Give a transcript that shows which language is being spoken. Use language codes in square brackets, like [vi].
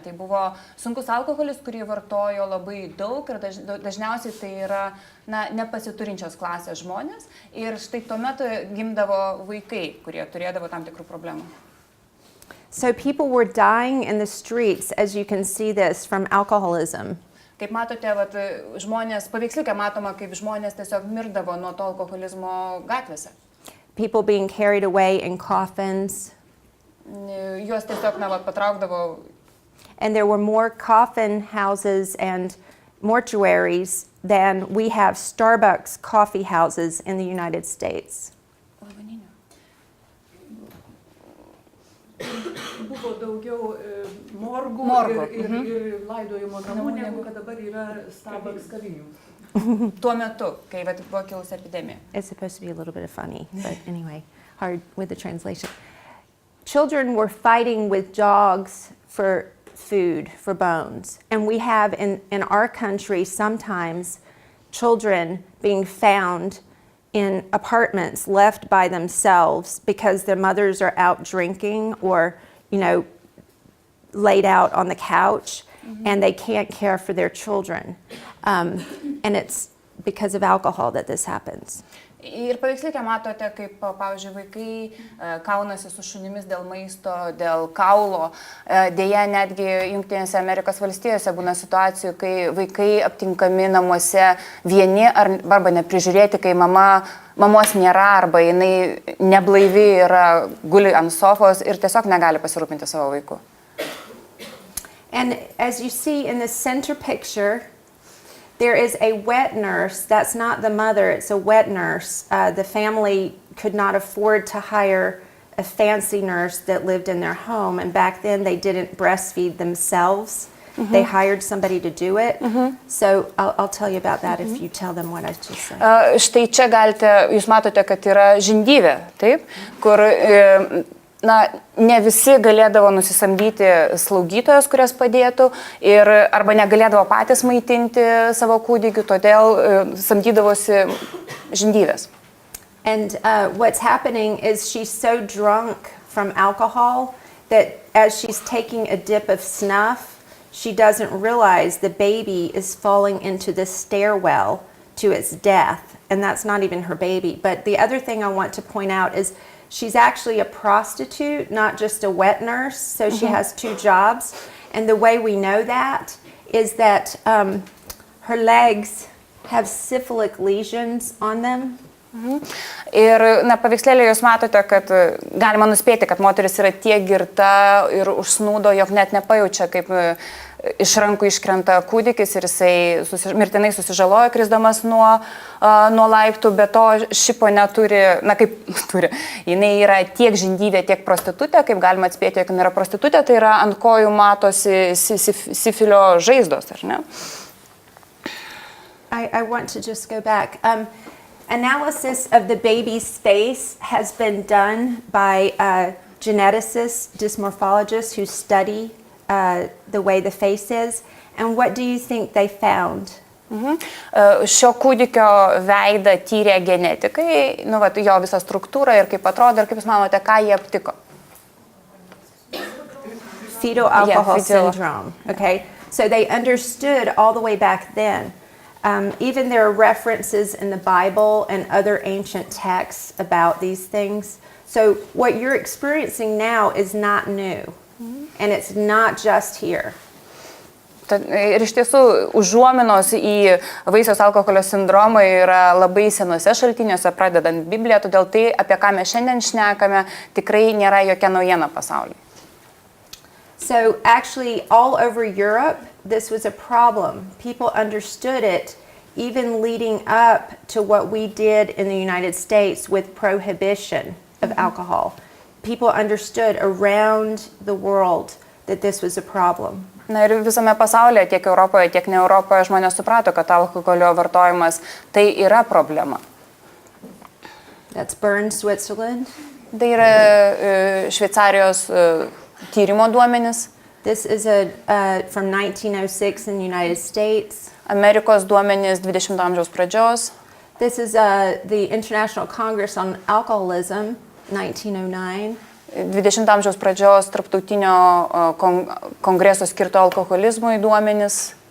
[lt] Tai buvo sunkus alkoholis, kurį vartojo labai daug ir dažniausiai tai yra nepasiturinčios klasės žmonės. Ir štai tuo metu gimdavo vaikai, kurie turėdavo tam tikrų problemų. [en] So people were dying in the streets, as you can see this, from alcoholism. [lt] Kaip matote, žmonės, paveiksliuke matoma, kaip žmonės tiesiog mirdavo nuo to alkoholizmo gatvėse. [en] People being carried away in coffins. [lt] Juos tiesiog patraukdavo. [en] And there were more coffin houses and mortuaries than we have Starbucks coffee houses in the United States. [lt] Buvo daugiau morgų ir laidojimo namų, negu kad dabar yra Starbucks kavinių. Tuo metu, kai buvo kilusi epidemija. [en] It's supposed to be a little bit funny, but anyway, hard with the translation. Children were fighting with dogs for food, for bones. And we have in our country sometimes children being found in apartments left by themselves because their mothers are out drinking or, laid out on the couch, and they can't care for their children. And it's because of alcohol that this happens. [lt] Ir paveiksliuke matote, kaip, pavyzdžiui, vaikai kaunasi su šunimis dėl maisto, dėl kaulo. Deja, netgi Jungtinėse Amerikos valstijose būna situacijų, kai vaikai aptinkami namuose vieni arba neprižiūrėti, kai mamos nėra arba jinai neblaivi yra, guli ant sofos ir tiesiog negali pasirūpinti savo vaiku. [en] And as you see in the center picture, there is a wet nurse. That's not the mother, it's a wet nurse. The family could not afford to hire a fancy nurse that lived in their home, and back then they didn't breastfeed themselves. They hired somebody to do it. So I'll tell you about that if you tell them what I just said. [lt] Štai čia galite, jūs matote, kad yra žindyvė, taip, kur ne visi galėdavo nusisamdyti slaugytojas, kurias padėtų, arba negalėdavo patys maitinti savo kūdikių, todėl samdydavosi žindyvės. [en] And what's happening is she's so drunk from alcohol that as she's taking a dip of snuff, she doesn't realize the baby is falling into the stairwell to its death, and that's not even her baby. But the other thing I want to point out is she's actually a prostitute, not just a wet nurse, so she has two jobs. And the way we know that is that her legs have syphilic lesions on them. [lt] Ir paveikslėlė jūs matote, kad galima nuspėti, kad moteris yra tiek girta ir užsnūdo, jog net nepajaučia, kaip iš rankų iškrenta kūdikis ir jisai mirtinai susižaloja, krisdamas nuo laiptų, bet to ši ponia turi, jinai yra tiek žindyvė, tiek prostitutė, kaip galima atspėti, jog jinai yra prostitutė, tai yra ant kojų matosi sifilio žaizdos, ar ne? [en] I want to just go back. Analysis of the baby's face has been done by geneticists, dysmorphologists who study the way the face is. And what do you think they found? [lt] Šio kūdikio veidą tyrė genetikai, jo visą struktūrą ir kaip atrodo, ir kaip jūs manote, ką jie aptiko? [en] Fetal alcohol syndrome. Okay. So they understood all the way back then. Even there are references in the Bible and other ancient texts about these things. So what you're experiencing now is not new, and it's not just here. [lt] Ir iš tiesų, užuominos į vaisiaus alkoholio sindromą yra labai senuose šaltiniuose, pradedant Bibliją, todėl tai, apie ką mes šiandien šnekame, tikrai nėra jokia naujiena pasaulyje. [en] So actually, all over Europe, this was a problem. People understood it, even leading up to what we did in the United States with prohibition of alcohol. People understood around the world that this was a problem. [lt] Na ir visame pasaulyje, tiek Europoje, tiek ne Europoje, žmonės suprato, kad alkoholio vartojimas tai yra problema. [en] That's Bern, Switzerland. [lt] Tai yra Šveicarijos tyrimo duomenys. [en] This is from 1906 in the United States. [lt] Amerikos duomenys 20 amžiaus pradžios. [en] This is the International Congress on Alcoholism, 1909. [lt] 20 amžiaus pradžios tarptautinio kongreso skirto alkoholizmui duomenys.